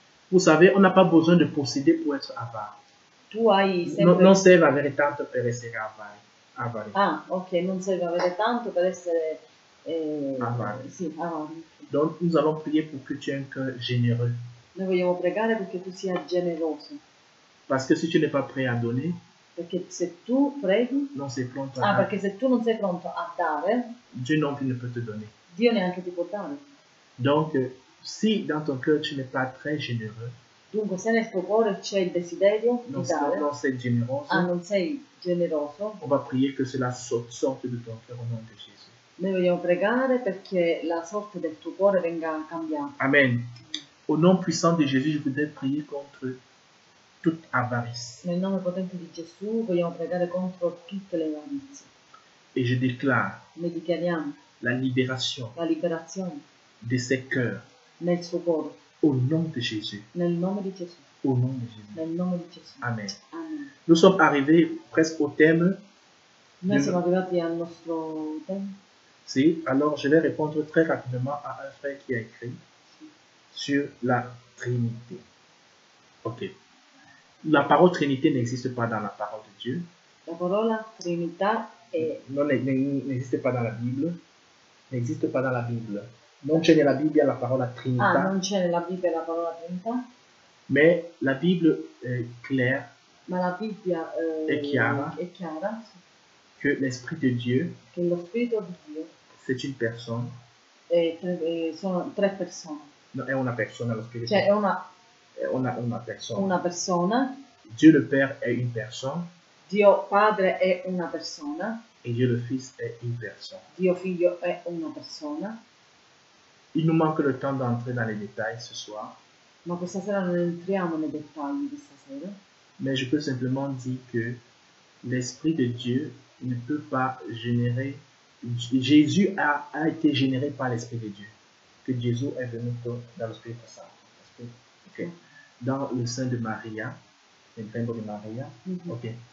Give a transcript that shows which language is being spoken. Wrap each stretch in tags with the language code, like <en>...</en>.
<fr>Vous savez, on n'a pas besoin de posséder pour être avare.</fr> <it>Tu hai Non, sempre... non serve avere tanto per essere avare. Ah, ok, non serve avere tanto per essere... Avari. Sì, avari.</it> <fr>Donc, nous allons prier pour que tu aies un cœur généreux.</fr> <it>Noi vogliamo pregare perché tu sia generoso.</it> <fr>Parce que si tu n'es pas prêt à donner,</fr> <it>Perché se tu preghi... non sei pronto a Ah, dare, perché se tu non sei pronto a dare,</it> <fr>Dieu non plus ne peut te donner.</fr> <it>Dio neanche ti può dare.</it> <fr>Donc, si dans ton cœur tu n'es pas très généreux,</fr> <it>Dunque, se nel tuo cuore c'è il desiderio non di dare, non sei généreuse, non sei generoso,</it> <fr>on va prier que cela sorte de ton cœur au nom de Jésus.</fr> <it>noi vogliamo pregare perché la sorte del tuo cuore venga cambiata. Amen.</it> <fr>Au nom puissant de Jésus, je voudrais prier contre toute avarice.</fr> <it>Nel nome potente di Gesù vogliamo pregare contro tutte le avarizie.</it> <fr>Et je déclare</fr> <it>Noi dichiariamo</it> <fr>la libération</fr> <it>la liberazione</it> <fr>de ces cœurs</fr> <it>nel suo cuore,</it> <fr>au nom de Jésus.</fr> <it>nel nome di Gesù,</it> <fr>Au nom de Jésus.</fr> <it>nel nome di Gesù. Amen. Amen.</it> <fr>Nous sommes arrivés presque au thème.</fr> <it>Noi siamo arrivati al nostro tempo.</it> <fr>Si, alors je vais répondre très rapidement à un frère qui a écrit sur la Trinité. Ok. La parole Trinité n'existe pas dans la parole de Dieu.</fr> <it>La parola Trinità è...</it> <fr>Non, n'existe pas dans la Bible. N'existe pas dans la Bible.</fr> <it>Non c'è nella Bibbia la parola Trinità. non c'è nella Bibbia la parola Trinità,</it> <fr>Mais la Bible est claire</fr> <it>ma la Bibbia è chiara è chiara</it> <fr>que l'Esprit de Dieu,</fr> <it>che lo Spirito di Dio</it> <fr>c'est une personne.</fr> <it>sono tre persone. Non, è una persona, lo Spirito. Cioè è una È una persona. persona,</it> <fr>Dieu le Père est une personne</fr> <it>Dio Padre è una persona,</it> <fr>et Dieu le Fils est une personne.</fr> <it>Dio Figlio è una persona,</it> <fr>Il nous manque le temps d'entrer dans les détails ce soir,</fr> <it>ma questa sera non entriamo nei dettagli di stasera,</it> <fr>mais je peux simplement dire que l'Esprit de Dieu ne peut pas générer. Jésus a été généré par l'Esprit de Dieu, que Jésus est venu dans l'Esprit Saint. Okay. Dans le sein de Maria, le ventre de Maria. Ok.</fr>